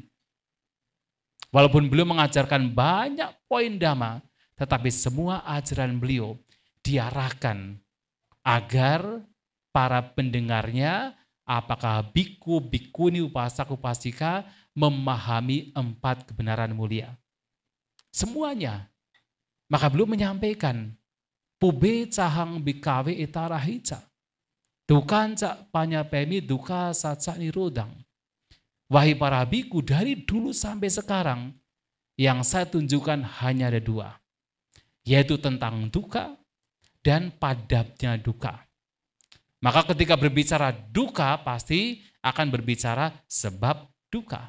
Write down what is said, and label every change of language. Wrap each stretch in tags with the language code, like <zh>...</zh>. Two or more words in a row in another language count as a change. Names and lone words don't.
<id>Walaupun beliau mengajarkan banyak poin dhamma, tetapi semua ajaran beliau diarahkan agar para pendengarnya, apakah biku, bikuni, upasak, upasika, memahami 4 kebenaran mulia. Semuanya. Maka beliau menyampaikan,</id> <pi>pube cahang bikawe itarahica, dukan cak panyapemi duka saca nirodang.</pi> <id>Wahai para biku, dari dulu sampai sekarang, yang saya tunjukkan hanya ada 2, yaitu tentang duka dan padamnya duka. Maka ketika berbicara duka, pasti akan berbicara sebab duka.</id>